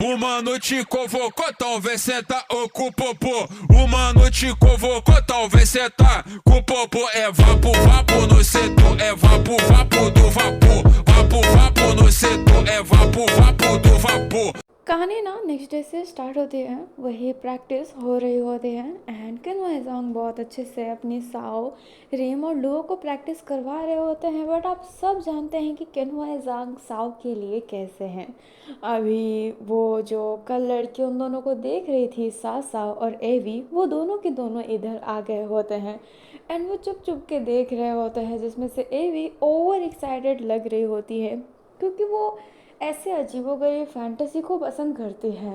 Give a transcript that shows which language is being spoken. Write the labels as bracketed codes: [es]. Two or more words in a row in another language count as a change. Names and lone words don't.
[pt] Uma noite convocou, talvez senta ou com o popô. Uma noite convocou, talvez senta com o popô. É vapo, vapo no setor, é vapo, vapo do vapor. Vapo, vapo no setor, é vapo, vapo do vapor. [hi] कहानी ना [en] next day [hi] से स्टार्ट होती है, वही प्रैक्टिस हो रही होती है एंड किन्वाइजोंग बहुत अच्छे से अपनी साओ, रीम और लुओ को प्रैक्टिस करवा रहे होते हैं। बट आप सब जानते हैं कि किन्वाइजोंग साओ के लिए कैसे हैं। अभी वो जो कल लड़की उन दोनों को देख रही थी, साओ और एवी, वो दोनों के दोनों इधर आ गए होते हैं एंड वो चुप चुप के देख रहे होते हैं, जिसमें से एवी [en] over excited [hi] लग रही होती है क्योंकि वो ऐसे अजीबोगरीब फैंटेसी को पसंद करती है।